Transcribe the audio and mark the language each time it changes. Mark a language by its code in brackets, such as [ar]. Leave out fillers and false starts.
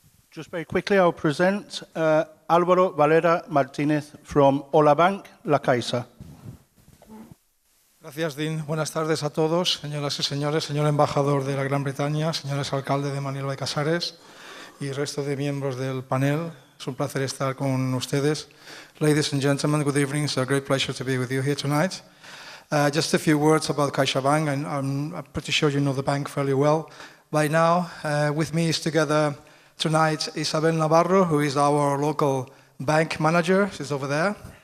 [en] Just very quickly, I'll present Álvaro Valera Martínez from Hola Bank, La Caixa. [es] Gracias, Dean. Buenas tardes a todos, señoras y señores, señor embajador de la Gran Bretaña, señores alcaldes de Manilva y Casares y resto de miembros del panel. Es un placer estar con ustedes. [en] Ladies and gentlemen, good evening. It's a great pleasure to be with you here tonight. Just a few words about CaixaBank. I'm pretty sure you know the bank fairly well by now. With me is together tonight Isabel Navarro, who is our local bank manager. She's over there.